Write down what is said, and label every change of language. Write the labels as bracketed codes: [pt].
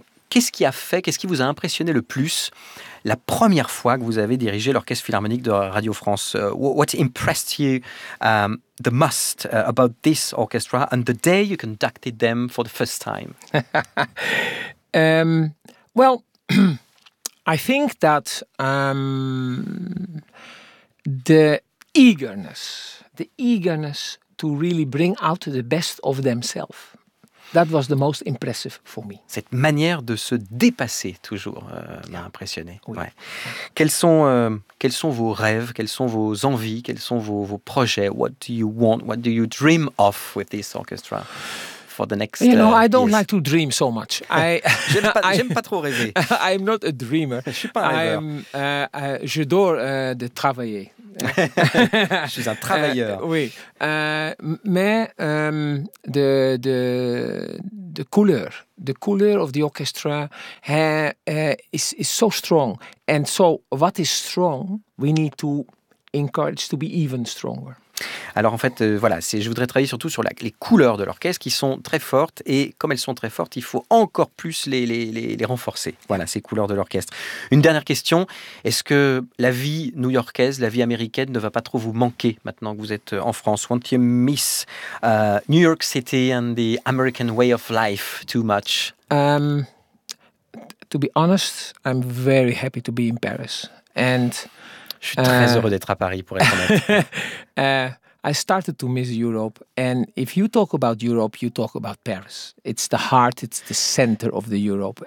[fr] Qu'est-ce qui vous a impressionné le plus la première fois que vous avez dirigé l'Orchestre Philharmonique de Radio France? [en] What impressed you the most about this orchestra and the day you conducted them for the first time? well, I think that the eagerness to really bring out the best of themselves. That was the most impressive for me. [fr] Cette manière de se dépasser toujours m'a impressionné. Oui. Ouais. Quels sont vos rêves? Quelles sont vos envies? Quels sont vos projets? [en] What do you want? [fr] What do you dream of with this orchestra for the next? [en] You know, I don't like to dream so much. [fr] j'aime pas trop rêver. [en] I'm not a dreamer. [fr] Je suis pas un rêveur. J'adore de travailler. Je suis un travailleur. Oui, mais [en] the couleur of the orchestra is so strong, and so what is strong, we need to encourage to be even stronger. [fr] Alors en fait, je voudrais travailler surtout sur les couleurs de l'orchestre qui sont très fortes, et comme elles sont très fortes, il faut encore plus les renforcer, voilà, ces couleurs de l'orchestre. Une dernière question, est-ce que la vie new-yorkaise, la vie américaine ne va pas trop vous manquer maintenant que vous êtes en France? [en] Won't you miss New York City and the American way of life too much? To be honest, I'm very happy to be in Paris. And... [fr] Je suis très heureux d'être à Paris, pour être honnête. [en] I started to miss Europe. And if you talk about Europe, you talk about Paris. It's the heart, it's the center of the Europe.